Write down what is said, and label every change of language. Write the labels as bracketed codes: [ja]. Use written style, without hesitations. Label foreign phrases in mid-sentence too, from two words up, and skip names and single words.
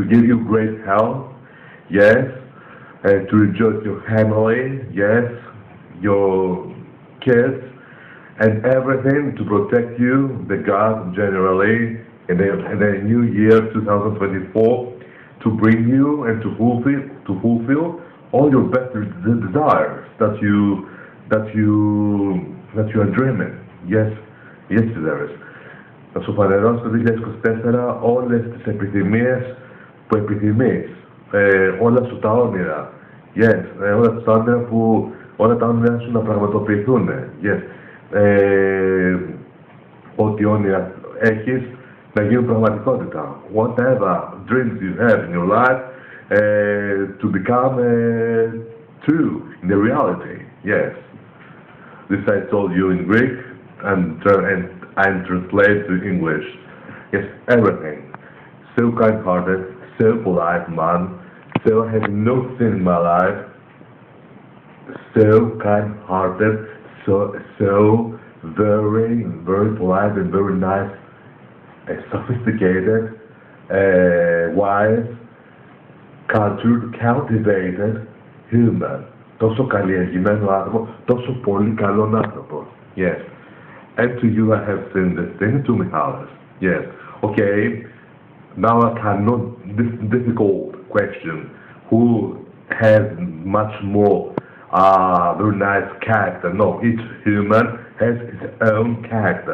[en] give you great health, yes, to rejoice your family, yes, your kids, and everything to protect you, the God generally, in the new year 2024, to bring you and to fulfill all your best desires that you are dreaming. Yes, SIDERIS. [el] Να σου φανερώσει το 2024 όλες τις επιθυμίες που επιθυμείς, όλα σου τα όνειρα. Yes, όλα τα όνειρα σου να πραγματοποιηθούν. [en] Yes. [el] Ό,τι όνειρα έχεις να γίνουν πραγματικότητα. [en] Whatever dreams you have in your life to become true in the reality. Yes. This I told you in Greek and I'm translated to English. Yes, everything. So kind-hearted, so polite man, so having no sin in my life, so kind-hearted, so very, very polite and very nice, sophisticated, wise, cultured, cultivated human. [el] Τόσο καλλιεργημένο άνθρωπο, τόσο πολύ καλόν άνθρωπο. [en] Yes. And to you I have seen this thing, to Manolis. Yes. Okay. Now I cannot, this difficult question, who has much more very nice character? No, each human has his own character.